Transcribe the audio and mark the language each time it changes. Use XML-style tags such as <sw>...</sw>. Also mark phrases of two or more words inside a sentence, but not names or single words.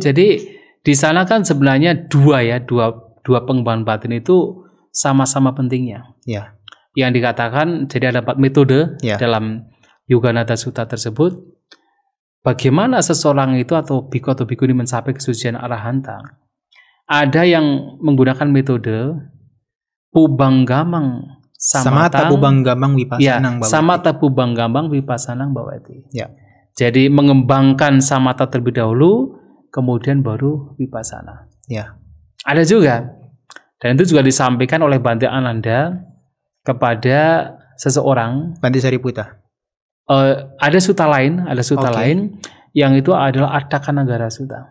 <id>Jadi di sana kan sebenarnya dua pengembangan batin itu sama-sama pentingnya. Ya. Yang dikatakan jadi ada 4 metode dalam Yuganada Sutta tersebut. Bagaimana seseorang itu atau biku atau bikuni mencapai kesucian arahanta? Ada yang menggunakan metode Pubanggamang</id> <pi>Samata Pubanggamang Vipassanang Bhavati. Samata Pubanggamang Vipassanang Bhavati.</pi> <id>Ya. Jadi mengembangkan samata terlebih dahulu, kemudian baru vipassana. Ya. Ada juga, dan itu juga disampaikan oleh Bante Ananda kepada seseorang. Bante Sariputta. Ada sutta lain, lain yang itu adalah Attakanagara Sutta.</id>